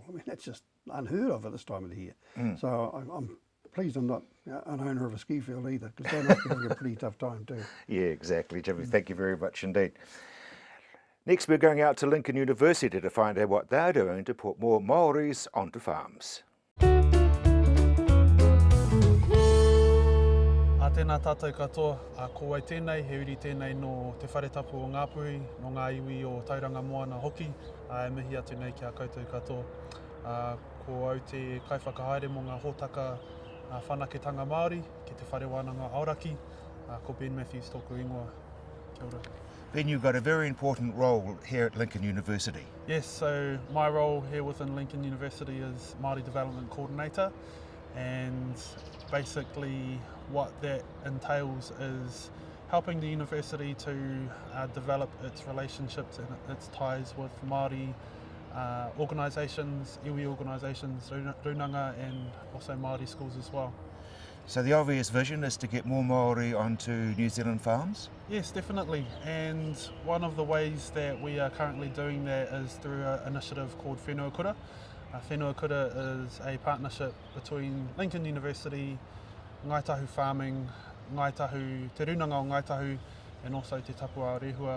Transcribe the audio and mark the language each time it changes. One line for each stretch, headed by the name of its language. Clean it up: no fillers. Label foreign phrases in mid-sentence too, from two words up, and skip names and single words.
English: I mean, that's just unheard of at this time of the year. So I'm pleased I'm not an owner of a ski field either, because they must be having a pretty tough time too. Yeah, exactly, Jimmy. Thank you very much indeed. Next, we're going out to Lincoln University to find out what they're doing to put more Māoris onto farms.
Māori: Tēnā tātou katoa, ko ai tēnei, he uri tēnei no te wharetapu o Ngāpuhi, no ngā iwi o Tauranga Moana hoki, e mihi atu nei ki a koutou katoa. Ko au te kaiwhakahaere mo ngā hōtaka whanaketanga Māori, ki te whare wānanga Aoraki, ko Ben Matthews tōku ingoa. Kia ora.
English: Ben, you've got a very important role here at Lincoln University. Yes, so my role here within Lincoln University is Māori Development Coordinator, and basically what that entails is helping the university to develop its relationships and its ties with Māori organisations, iwi organisations, runanga, and also Māori schools as well. So the obvious vision is to get more Māori onto New Zealand farms? Yes, definitely, and one of the ways that we are currently doing that is through an initiative called Whenua Kura. Whenua Kura is a partnership between Lincoln University, Ngaitahu Farming, Ngaitahu, Te Runanga o Ngaitahu, and also Te Tapua Rehua.